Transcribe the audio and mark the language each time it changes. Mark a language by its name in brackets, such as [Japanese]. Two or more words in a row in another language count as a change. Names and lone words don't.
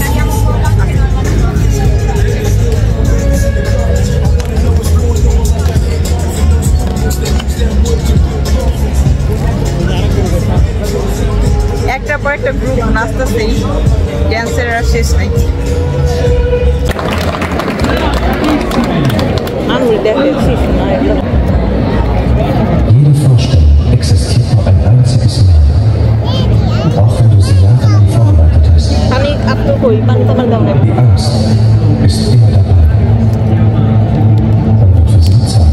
[Bangla] একটার পর একটা গ্রুপ নাচতেছেই, ড্যান্সের আর শেষ নাই। আমি দেখেছি [German] Jede Vorstellung existiert nur ein einziges Mal. Auch wenn du sie jahrelang vorbereitet hast. Die Angst ist immer dabei. Und wird für sie Zeit.